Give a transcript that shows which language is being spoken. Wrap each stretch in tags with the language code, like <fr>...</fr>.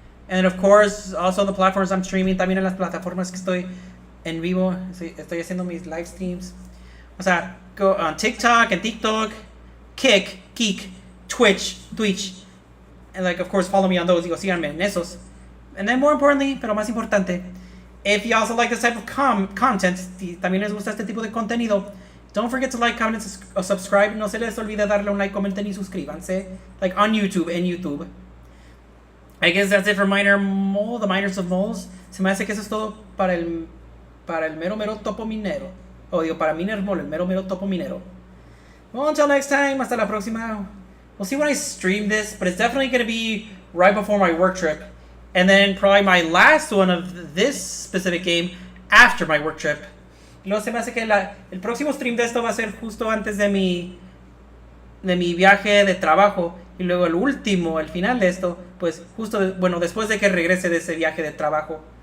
<en>And of course, also the platforms I'm streaming.</en> <es>También en las plataformas que estoy en vivo. Estoy haciendo mis live streams. O sea,</es> <en>go on TikTok and TikTok, Kik, Twitch, And like, of course, follow me on those.</en> <es>Digo, síganme en esos.</es> <en>And then more importantly,</en> <es>pero más importante,</es> <en>if you also like this type of content,</en> <es>si también les gusta este tipo de contenido,</es> <en>don't forget to like, comment, and subscribe.</en> <es>No se les olvide darle un like, comenten y suscríbanse.</es> <en>Like on YouTube,</en> <es>en YouTube.</es> <en>I guess that's it for Miner Mole, the Miners of Moles.</en> <es>Se me hace que eso es todo para el mero topo minero. O digo, para Miner Mole, el mero topo minero.</es> <en>Well, until next time,</en> <es>hasta la próxima.</es> <en>We'll see when I stream this, but it's definitely going to be right before my work trip. And then probably my last one of this specific game after my work trip.</en> <es>Y luego se me hace que el próximo stream de esto va a ser justo antes de mi viaje de trabajo. Y luego el último, el final de esto, pues justo, bueno, después de que regrese de ese viaje de trabajo.</es>